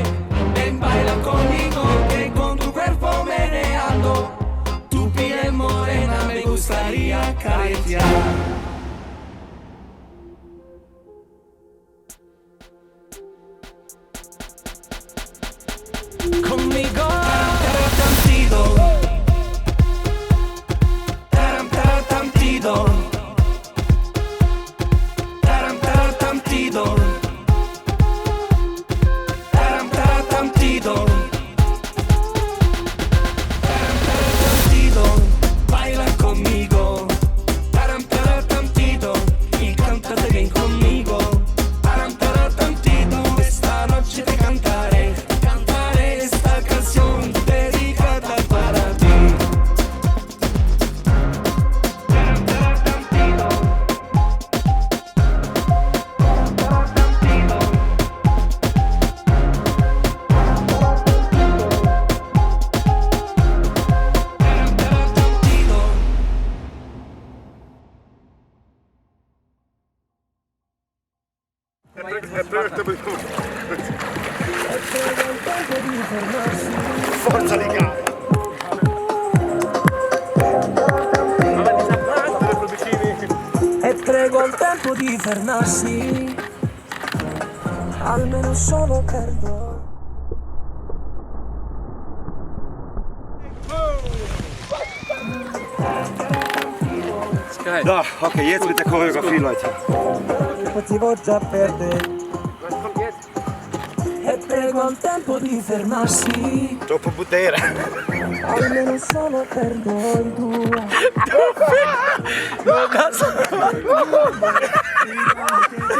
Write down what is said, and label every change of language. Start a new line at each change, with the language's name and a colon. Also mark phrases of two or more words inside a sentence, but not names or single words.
Spanish: Ven, baila conmigo, que con tu cuerpo meneando, tu piel morena me gustaría acariciar. Conmigo. Taratantito, taram taratantito, taram taratantito, taram taratantito, taram taratantito, baila conmigo. Taram taratantito, y cántate bien conmigo. Taram taratantito, esta noche te cantaré esta canción dedicada para ti. Taram taratantito, taratantito, taram taratantito.
Italian: Forza di gara! E prego al tempo di fermarsi, almeno solo per noi.
German: Da, okay, jetzt mit der Choreografie, Leute.
Italian: Potevo già perdere. E prego al tempo di fermarsi, Troppo potere. almeno solo per noi due.